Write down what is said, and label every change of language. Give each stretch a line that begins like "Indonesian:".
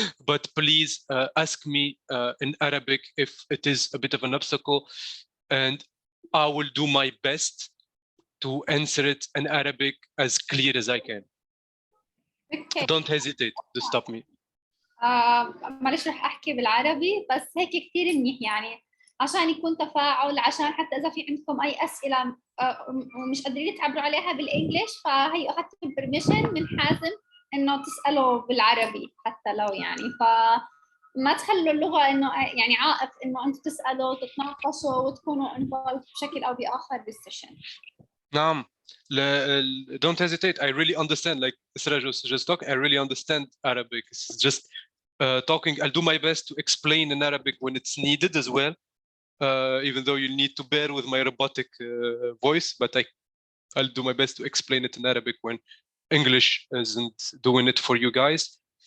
English: But please ask me in Arabic if it is a bit of an obstacle, and I will do my best to answer it in Arabic as clear as I can. Okay. Don't hesitate to stop me.
Arabic: معلش رح احكي بالعربي بس هيك كثير منيح يعني عشان يكون تفاعل عشان حتى اذا في عندكم اي اسئله ومش قادرين تعبروا عليها بالانجلش فهي اخذت البرميشن من حازم انه تسالوا بالعربي حتى لو يعني فما تخلوا اللغه انه يعني عائق انه انتم تسالوا وتتناقشوا وتكونوا انفولد بشكل او باخر بالسيشن. نعم.
English: Don't hesitate. I really understand. Like Ssl just talking, I really understand Arabic. It's just talking. I'll do my best to explain in Arabic when it's needed as well. Even though you need to bear with my robotic voice, but I'll do my best to explain it in Arabic when English isn't doing it for you guys.